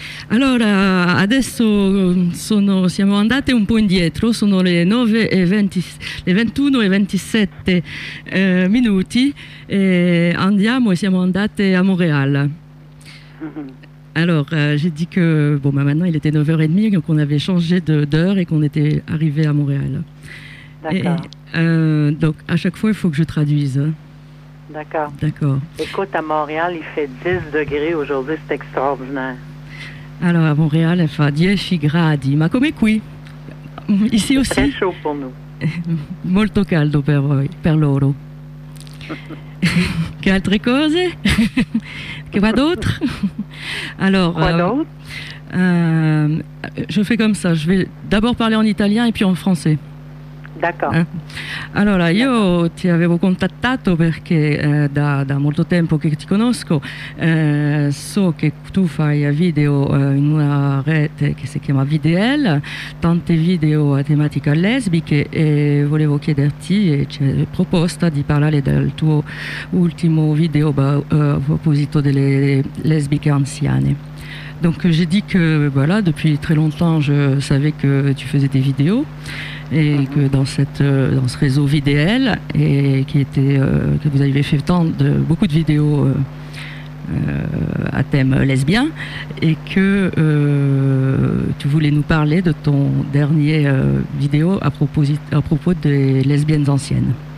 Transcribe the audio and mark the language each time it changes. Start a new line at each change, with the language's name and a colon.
Italian: Allora, adesso sono, siamo andate un po' indietro, sono le 9 e 20, le 21 e 27 minuti e andiamo e siamo andate a Montréal.
French: Alors, j'ai dit que bon, bah maintenant il était 9h30, donc on avait changé d'heure et qu'on était arrivé à Montréal. D'accord. Et, donc, à chaque fois, il faut que je traduise. D'accord. D'accord. Écoute, à Montréal, il fait 10 degrés aujourd'hui, c'est extraordinaire. Alors, à Montréal, il fait 10 gradi.
Italian: Ma come qui?
French: Ici aussi? Très chaud pour nous.
Italian: Molto caldo per loro. Che altre cose? Che va d'autre?
French: Alors, je fais comme ça, je vais d'abord parler en italien et puis en français. D'accord.
Italian: Allora, io ti avevo contattato perché da molto tempo che ti conosco, so che tu fai video in una rete che si chiama VDL, tante video a tematica lesbiche e volevo chiederti, e ci è proposta di parlare del tuo ultimo video a proposito delle lesbiche anziane.
French: Donc j'ai dit que voilà, depuis très longtemps je savais que tu faisais des vidéos et que dans ce réseau VDL et qui était que vous avez fait beaucoup de vidéos à thème lesbien et que tu voulais nous parler de ton dernier vidéo à propos des lesbiennes anciennes.